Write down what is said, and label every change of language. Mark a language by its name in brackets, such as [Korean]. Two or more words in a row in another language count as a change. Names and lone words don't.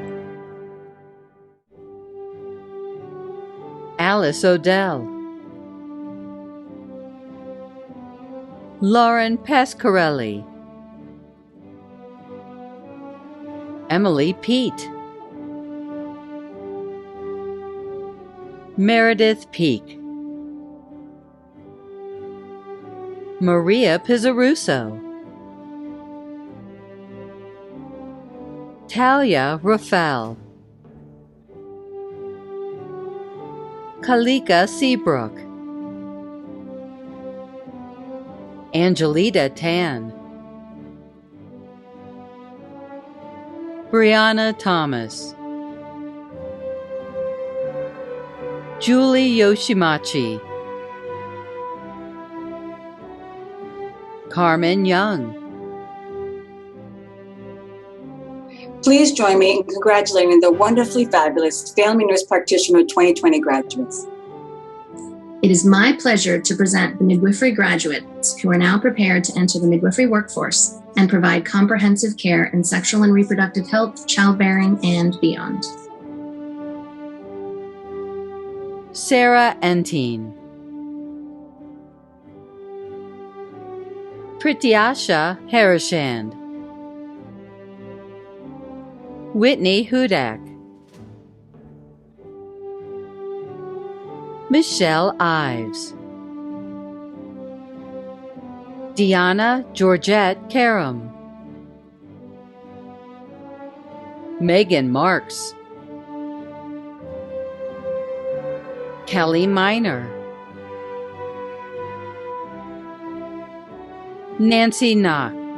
[English] Alice Odell, Lauren Pasquarelli, Emily Pete, Meredith Peak, Maria Pizzarusso, Talia Rafael, Kalika Seabrook, Angelita Tan, Brianna Thomas, Julie Yoshimachi, Carmen Young. Please join me in congratulating the wonderfully fabulous Family Nurse Practitioner 2020 graduates. It is my pleasure to present the midwifery graduates who are now prepared to enter the midwifery workforce and provide comprehensive care in sexual and reproductive health, childbearing, and beyond. Sarah Entine, Prityasha Harishand, Whitney Hudak, Michelle Ives, Deanna Georgette Karam, Megan Marks, Kelly Miner, Nancy Knock,